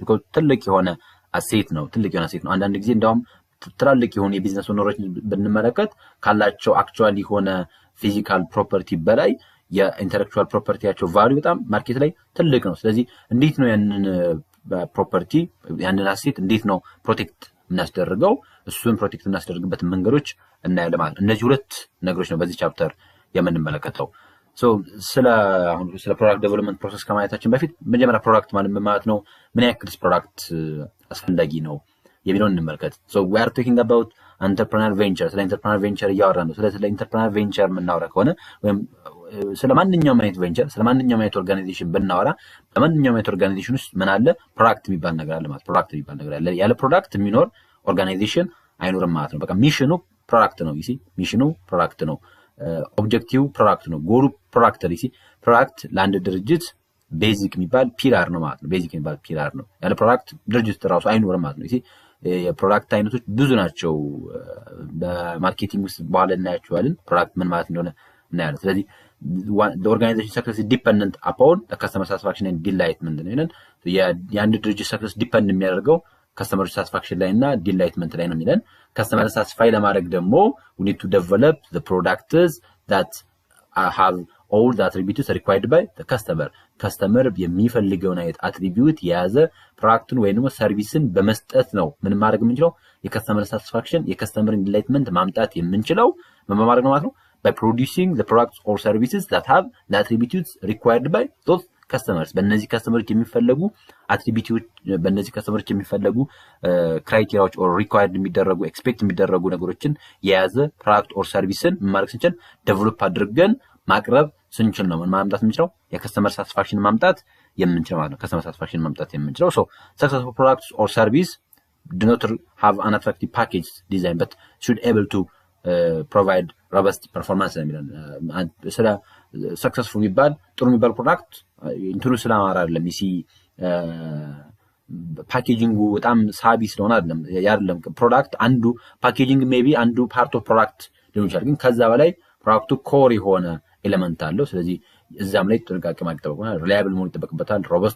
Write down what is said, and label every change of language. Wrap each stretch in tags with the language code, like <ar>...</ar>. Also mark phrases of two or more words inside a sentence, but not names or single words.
<am>ቢኮዝ ትልቅ የሆነ አሴት ነው። አንዳንድ ጊዜ እንደውም ትላልቅ የሆነ የቢዝነስ ኦነሮች ብንመለከት ካላቸው አክቹዋሊ የሆነ</am> <en>physical property</en> <am>በላይ የኢንተሌክቹዋል ፕሮፐርቲያቸው ቫልዩ በጣም ማርኬት ላይ ትልቅ ነው። ስለዚህ እንዴት ነው ያንን ፕሮፐርቲ ያንን አሴት እንዴት ነው ፕሮቴክት እናስደርገው? እሱን ፕሮቴክት እናስደርግበት መንገዶች እናያለን ማለት ነው። እነዚህ ሁለት ነገሮች ነው በዚህ ቻፕተር የምንመለከተው። ስለ</am> <en>product development process</en> <am>ከማየታችን በፊት መጀመሪያ ፕሮዳክት ማለት ነው ምን ያክልስ ፕሮዳክት አስፈላጊ ነው የሚለውን እንመልከት።</am> <en>we are talking about entrepreneur venture</en> <am>ስለ</am> <en>entrepreneur venture</en> <am>እያወራን ነው። ስለ</am> <en>entrepreneur venture</en> <am>የምናወራ ከሆነ ወይም ስለ ማንኛውም አይነት ቬንቸር ስለ ማንኛውም አይነት ኦርጋናይዜሽን ብናወራ በማንኛውም አይነት ኦርጋናይዜሽን ውስጥ ምን አለ? ፕሮዳክት የሚባል ነገር አለ ማለት ፕሮዳክት የሚባል ነገር አለ። ያለ ፕሮዳክት የሚኖር ኦርጋናይዜሽን አይኖርም ማለት ነው። በቃ ሚሽኑ ፕሮዳክት ነው። ሚሽኑ ፕሮዳክት ነው። ኦብጀክቲቭ ፕሮዳክት ነው። ጎሉ ፕሮዳክት ነው። ፕሮዳክት ለአንድ ድርጅት ቤዚክ የሚባል ፒላር ነው ማለት ነው። ቤዚክ የሚባል ፒላር ነው። ያለ ፕሮዳክት ድርጅት ራሱ አይኖርም ማለት ነው። የፕሮዳክት አይነቶች ብዙ ናቸው። በማርኬቲንግ ውስጥ በኋላ እናያቸዋለን ፕሮዳክት ምን ማለት እንደሆነ እናያለን። ስለዚህ</am> <en>the organization success is dependent upon the customer satisfaction and delightment</en> <am>ነው። የአንድ ድርጅት ሰክሰስ ዲፔንድ የሚያደርገው</am> <en>customer satisfaction</en> <am>ላይ እና delightment ላይ ነው የሚለን። customer satisfy ለማድረግ ደግሞ</am> <en>we need to develop the products that have all the attributes required by the customer</en> <am>የሚፈልገውን አይነት አትሪቢዩት የያዘ ፕሮዳክቱን ወይንም ሰርቪስን በመስጠት ነው ምን ማድረግ የምንችለው የከስተመር ሳቲስፋክሽን የከስተመር ዲላይትመንት ማምጣት የምንችለው ምን ማድረግ ነው ማለት ነው</am> <en>by producing the products or services that have the attributes required by those customers</en> <am>በእነዚህ ከስተመሮች የሚፈልጉ አትሪቢዩቶች በእነዚህ ከስተመሮች የሚፈልጉ ክራይቴሪያዎች</am> <en>or required</en> <am>የሚደረጉ ኤክስፔክት የሚደረጉ ነገሮችን የያዘ ፕሮዳክት or ሰርቪስን ማድረግ ስንችል ዴቨሎፕ አድርገን ማቅረብ ስንችል ነው ምን ማምጣት የምንችለው የከስተመር ሳቲስፋክሽን ማምጣት የምንችለው ማለት ነው።</am> <en>customer satisfaction</en> <am>ማምጣት የምንችለው</am> <en>so successful products or service do not have an attractive package design but should able to provide robust performance</en> <am>የሚለን ስለ successful የሚባል ጥሩ የሚባል ፕሮዳክት እንትኑ ስለማራ አይደለም ይሲ ፓኬጂንጉ በጣም ሳቢ ስለሆነ አይደለም ፕሮዳክት አንዱ ፓኬጂንግ ሜቢ አንዱ</am> <en>part of product</en> <am>ሊሆን ይችላል ግን ከዛ በላይ ፕሮዳክቱ ኮር የሆነ ኤሌመንት አለው ስለዚህ እዛም ላይ ጥንቃቄ ማድረግ ይጠበቅበታል ሪላየብል መሆን ይጠበቅበታል ሮበስት</am>